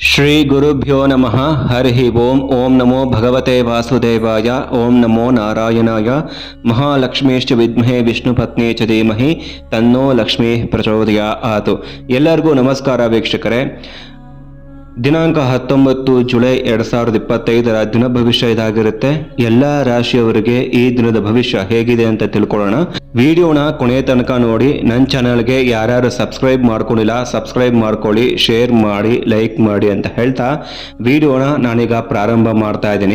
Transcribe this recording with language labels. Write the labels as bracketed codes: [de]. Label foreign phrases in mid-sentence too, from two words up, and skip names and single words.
[sa] ಶ್ರೀ ಗುರುಭ್ಯೋ ನಮಃ ಹರಿ ಓಂ. ಓಂ ನಮೋ ಭಗವತೆ ವಾಸುದೇವಾಯ. ಓಂ ನಮೋ ನಾರಾಯಣಾಯ. ಮಹಾಲಕ್ಷ್ಮೀಶ್ಚ ವಿದ್ಮಹೇ ವಿಷ್ಣು ಪತ್ನೇ ಚ ಧೀಮಹಿ ತನ್ನೋ ಲಕ್ಷ್ಮೀ ಪ್ರಚೋದಯಾತ್. [kn] ಎಲ್ಲರಿಗೂ ನಮಸ್ಕಾರ ವೀಕ್ಷಕರೇ. ದಿನಾಂಕ 19 ಜುಲೈ 2025 ದಿನ ಭವಿಷ್ಯ ಇದಾಗಿರುತ್ತೆ. ಎಲ್ಲ ರಾಶಿಯವರಿಗೆ ಈ ದಿನದ ಭವಿಷ್ಯ ಹೇಗಿದೆ ಅಂತ ತಿಳ್ಕೊಳ್ಳೋಣ. ವಿಡಿಯೋನ ಕೊನೆಯ ತನಕ ನೋಡಿ. ನನ್ನ ಚಾನಲ್ಗೆ ಯಾರ್ಯಾರು ಸಬ್ಸ್ಕ್ರೈಬ್ ಮಾಡ್ಕೊಂಡಿಲ್ಲ ಸಬ್ಸ್ಕ್ರೈಬ್ ಮಾಡ್ಕೊಳ್ಳಿ, ಶೇರ್ ಮಾಡಿ, ಲೈಕ್ ಮಾಡಿ ಅಂತ ಹೇಳ್ತಾ ವಿಡಿಯೋನ ನಾನೀಗ ಪ್ರಾರಂಭ ಮಾಡ್ತಾ ಇದ್ದೀನಿ.